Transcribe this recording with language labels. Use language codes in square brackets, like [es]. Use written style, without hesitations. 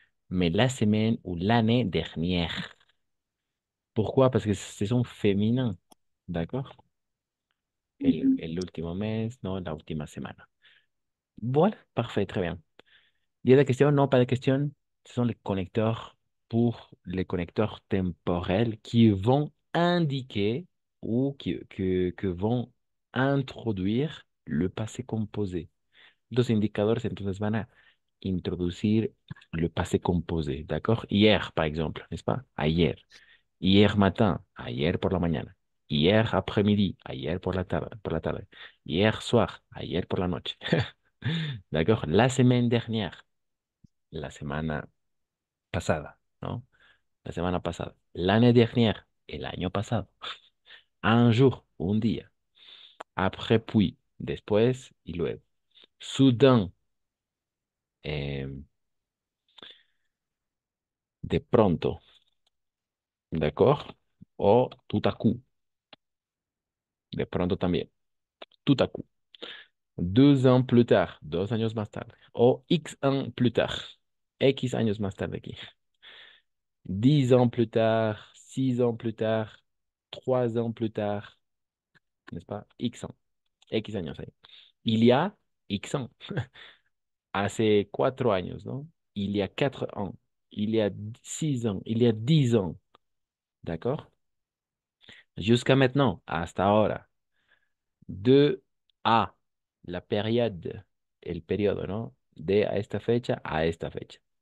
[fr] Mais la semaine ou l'année dernière. Pourquoi? Parce que ce sont féminins, d'accord? [es] El último mes, no, la última semana. [fr] Voilà, parfait, très bien. Il y a des questions? Non, pas de questions. Ce sont les connecteurs pour les connecteurs temporels qui vont indiquer ou que vont introduire le passé composé. [es] Los indicadores entonces van a introducir le passé composé, ¿d'accord? [fr] Hier, par exemple, n'est-ce pas? [es] Ayer. [fr] Hier matin, [es] ayer por la mañana. [fr] Hier après-midi, [es] ayer por la tarde. [fr] Hier soir, [es] ayer por la noche. ¿D'accord? [fr] La semaine dernière, [es] la semana pasada, ¿no? La semana pasada. [fr] L'année dernière, [es] el año pasado. [fr] Un jour, [es] un día. [fr] Après, puis, [es] después y luego. [fr] Soudain, [es] eh, de pronto, ¿d'accord? [fr] O tout à coup, [es] de pronto también. [fr] Tout à coup. 2 ans plus tard, [es] 2 años más tarde. O [fr] X ans plus tard, [es] X años más tarde aquí. [fr] 10 ans plus tard, 6 ans plus tard, 3 ans plus tard, n'est-ce pas? X ans, [es] X años ahí. [fr] Il y a X ans, [es] hace 4 años, ¿no? [fr] Il y a 4 ans, il y a 6 ans, il y a 10 ans, ¿d'accord? Jusqu'à maintenant, [es] hasta ahora. De a [fr] la période, [es] el periodo, ¿no? De a esta fecha a esta fecha.